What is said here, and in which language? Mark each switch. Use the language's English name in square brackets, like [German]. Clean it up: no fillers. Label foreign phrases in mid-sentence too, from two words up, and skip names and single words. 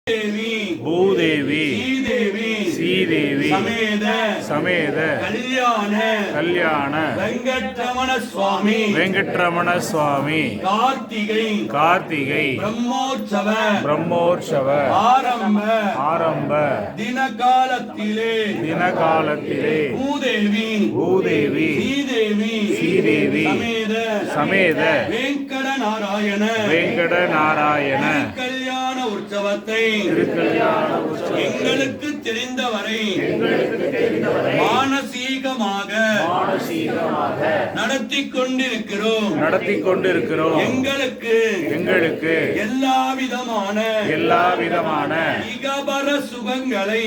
[Tamil] பூதேவி ஸ்ரீதேவி சமேத கல்யாண வேங்கடரமண ஸ்வாமி கார்த்திகை பிரம்மோத்ஸவ ஆரம்ப தினகாலத்திலே பூதேவி ஸ்ரீதேவி சமேத வேங்கடநாராயண கல்யாண உற்சவத்தை எங்களுக்கு தெரிந்தவரை மானசீகமாக நடத்தி கொண்டிருக்கிறோம். எங்களுக்கு எல்லா விதமான இகபர சுகங்களை